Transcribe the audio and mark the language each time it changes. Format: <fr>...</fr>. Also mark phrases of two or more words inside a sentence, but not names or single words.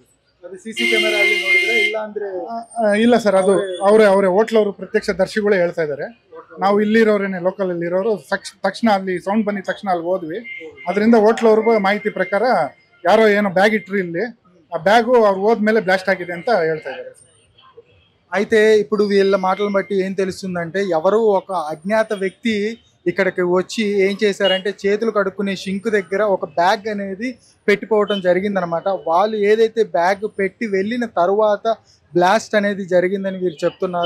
<kn>ಅದು</kn> <en>CC camera</en> <kn>ಅಲ್ಲಿ ನೋಡಿದ್ರೆ ಇಲ್ಲ ಅಂದ್ರೆ? ಇಲ್ಲ ಸರ್, ಅದು ಅವರೇ ಹೋಟ್ಲವರು ಪ್ರತ್ಯಕ್ಷ ದರ್ಶಿಗಳೇ ಹೇಳ್ತಾ ಇದ್ದಾರೆ. ನಾವು ಇಲ್ಲಿರೋರೇನೆ, ಲೋಕಲ್ ಇರೋರು ತಕ್ಷಣ ಅಲ್ಲಿ ಸೌಂಡ್ ಬಂದಿದ ತಕ್ಷಣ ಅಲ್ಲಿ ಹೋದ್ವಿ. ಅದರಿಂದ ಹೋಟ್ಲವ್ರಿಗೂ ಮಾಹಿತಿ ಪ್ರಕಾರ ಯಾರೋ ಏನೋ ಬ್ಯಾಗ್ ಇಟ್ರಿ ಇಲ್ಲಿ, ಆ బ్యాగు ಅವ್ರು ಹೋದ್ಮೇಲೆ బ్లాస్ట్ ఆಗಿದೆ ಅಂತ ಹೇಳ್ತಾ ఇದ್ದಾರೆ.</kn> <te>అయితే ఇప్పుడు వీళ్ళ మాటలను బట్టి ఏం తెలుస్తుందంటే ఎవరో ఒక అజ్ఞాత వ్యక్తి ఇక్కడికి వచ్చి ఏం చేశారంటే చేతులు కడుక్కునే షింక్ దగ్గర ఒక బ్యాగ్ అనేది పెట్టిపోవడం జరిగిందనమాట. వాళ్ళు ఏదైతే బ్యాగ్ పెట్టి వెళ్ళిన తరువాత బ్లాస్ట్ అనేది జరిగిందని వీరు చెప్తున్నారు.</te>